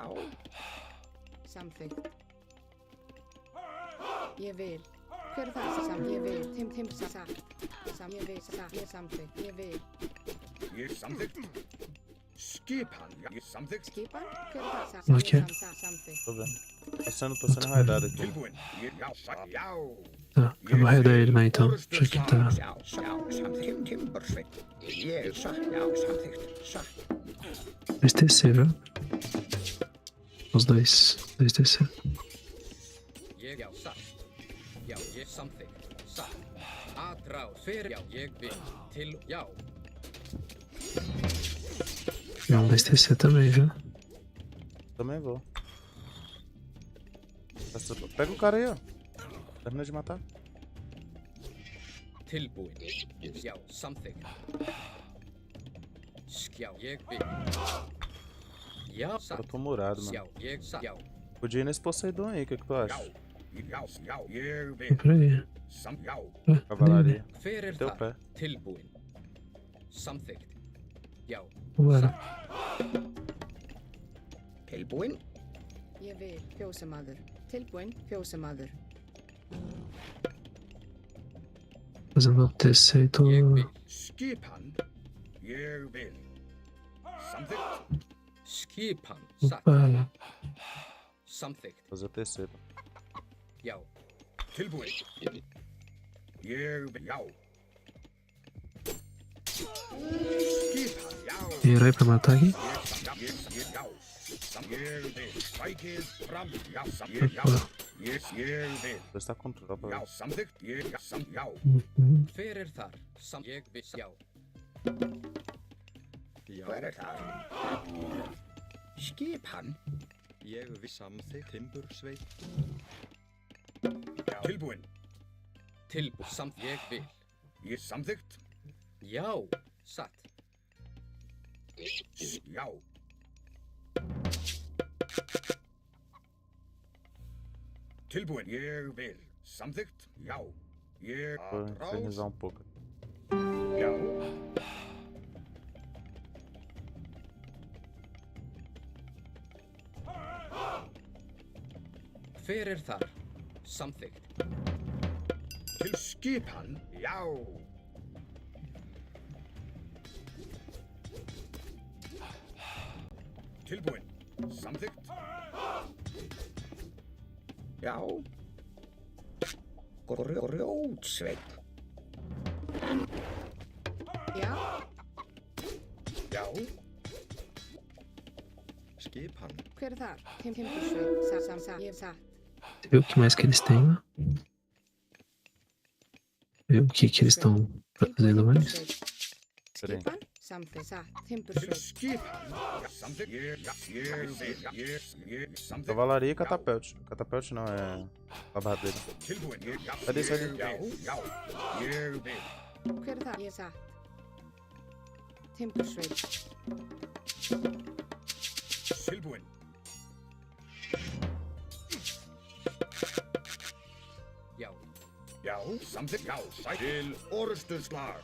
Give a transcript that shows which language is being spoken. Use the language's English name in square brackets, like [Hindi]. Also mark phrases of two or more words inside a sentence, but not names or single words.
[Icelandic] Samþykkt. Ég vil. Hver er það? Ég vil. Satt. Ég vil. Satt. Ég samþykkt. Ég vil. Ég samþykkt. Skipan. Ég samþykkt. Skipan? Hver er það? Ok. Samþykkt. [Portuguese] Tô vendo. Tô sendo raidado aqui. [Icelandic] Tilbúin. Já. Já. [Portuguese] Tá, eu vou raidar ele lá então. Já que tá. [Icelandic] Já, samþykkt. Timbursveit. Ég satt. Já, samþykkt. Satt. [Portuguese] 2 TC, viu? Os dois. 2 TC. [Icelandic] Ég já, satt. Já, ég samþykkt. Satt. Atrás. Hver já, ég vil. Til, já. [Portuguese] Não, 2 TC também, viu? Também vou. Pega o cara aí, ó. Termina de matar. [Icelandic] Tilbúin. Já, samþykkt. Já, ég vil. Já, [Portuguese] Eu [Icelandic] satt. [Portuguese] tô murado, [Icelandic] Já, [Portuguese] mano. [Icelandic] ég satt. Já. [Portuguese] Podia ir nesse Poseidon aí, o que tu acha? [Icelandic] Já. Já. Ég [Portuguese] É [Icelandic] vil. [Portuguese] por aí. [Icelandic] Já. [Portuguese] Ué, Cavalaria. [Icelandic] Hver er [Portuguese] Teu [Icelandic] þar? [Portuguese] pé. [Icelandic] Tilbúin. Samþykkt. Já. [Portuguese] Bora. [Icelandic] Tilbúin. Ég vil. Fjósamaður. Tilbúin. Fjósamaður. [Portuguese] Fazendo o terceiro. [Icelandic] Ég vil. Skipan. Ég vil. Samþykkt. Skipan. Satt. [Portuguese] Opa. [Icelandic] Samþykkt. [Portuguese] Fazer o terceiro. [Icelandic] Já. Tilbúin. Ég vil. Já. Skipan. Já. [Portuguese] Tem herói pra matar aqui? [Icelandic] Já. Ég vil. Sækið fram. Já. Já. Ég vil. [Portuguese] Você tá com tropa. [Icelandic] Já. Samþykkt. Já. Uhum. Hver er þar? Ég vil. Já. Hver er það? Skipan. Ég vil samþykkt timbursveit. Tilbúin. Tilbúin. Ég vil. Ég samþykkt. Já. Satt. Já. Tilbúin. Ég vil. Samþykkt. Já. Ég [Portuguese] Vou infernizar um pouco. [Icelandic] Já. Hver er þar? Samþykkt. Til skipan. Já. Tilbúin. Samþykkt. Já. Grjótsveit. Já. Já. Skipan. Hver er þar? Timbursveit. Satt. Ég satt. [Portuguese] Vê o que mais que eles têm lá. Vê o que eles estão fazendo mais. [Icelandic] Skipan. Samþykkt. Satt. Til Timbursveit. skipan. Já. Samþykkt. Ég vil. Ég samþykkt. [Portuguese] Cavalaria e catapult. Catapult não, é barbadeira. [Icelandic] Tilbúin. [Portuguese] Cadê isso aí? [Icelandic] Já. Já. Ég vil. Hver er þar? Ég satt. Timbursveit. Tilbúin. Já. Já. Samþykkt. Já. Sæt. Til orustuslag.